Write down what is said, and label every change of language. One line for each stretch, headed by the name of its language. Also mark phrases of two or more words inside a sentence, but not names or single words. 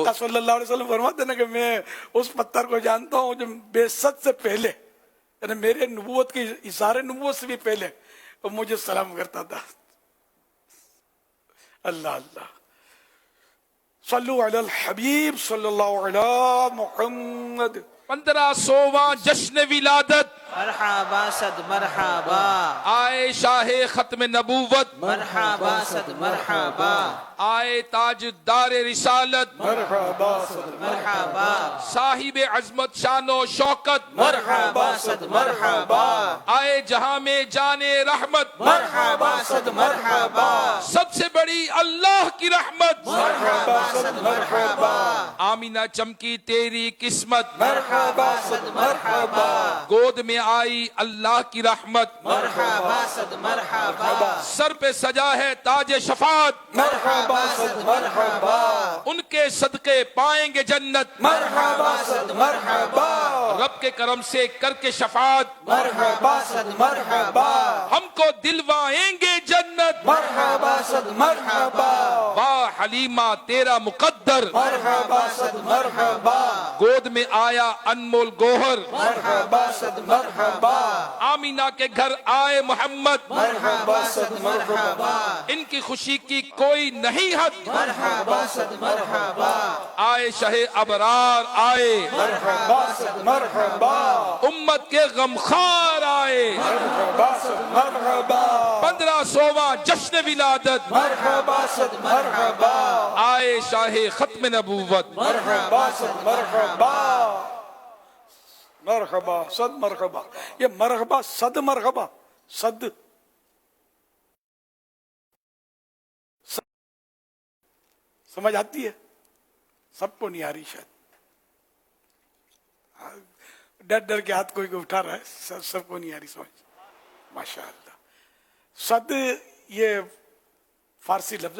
Urdu: آقا
Arabic: صلی اللہ علیہ وسلم
Urdu: فرماتے ہیں نا کہ میں اس پتھر کو جانتا ہوں جو بعثت سے پہلے، یعنی میرے نبوت کی اظہار نبوت سے بھی پہلے وہ مجھے سلام کرتا تھا. اللہ اللہ.
Arabic: صلو علی الحبیب صلی اللہ علی محمد.
Urdu: 1500واں جشن ولادت مرحبا صد مرحبا، آئے شاہ ختم نبوت، مرحبا صد مرحبا، آئے تاج دار رسالت، مرحبا صد مرحبا صاحب عظمت شان و شوکت، مرحبا صد مرحبا، آئے جہاں میں جان رحمت، مرحبا صد مرحبا، سب سے بڑی اللہ کی رحمت، مرحبا صد مرحبا، آمینہ چمکی تیری قسمت، مرحبا صد مرحبا، گود میں آئی اللہ کی رحمت، مرحبا صد مرحبا، سر پہ سجا ہے تاج شفاعت، مرحبا صد مرحبا، ان کے صدقے پائیں گے جنت، مرحبا صد مرحبا، رب کے کرم سے کر کے شفاعت، مرحبا صد مرحبا، ہم کو دلوائیں گے جنت، مرحبا صد مرحبا، واہ حلیمہ تیرا مقدر، مرحبا صد مرحبا، گود میں آیا انمول گوہر، مرحبا صد مرحبا، آمینہ کے گھر آئے محمد، مرحبا صد مرحبا، ان کی خوشی کی کوئی نہیں حد، مرحبا صد مرحبا، آئے شہ ابرار آئے، مرحبا صد مرحبا، امت کے غمخوار آئے، مرحبا صد مرحبا. 1500واں جشن ولادت، مرحبا صد مرحبا، آئے شاہ ختم نبوت، مرحبا صد مرحبا، مرحبا صد مرحبا. یہ مرحبا صد مرحبا، صد سمجھ آتی ہے؟ سب کو نہیں آ رہی شاید. ڈر ڈر کے ہاتھ کوئی اٹھا رہا ہے، سب کو نہیں آ رہی سمجھ.
Arabic: ماشاء اللہ.
Urdu: صد یہ فارسی لفظ ہے.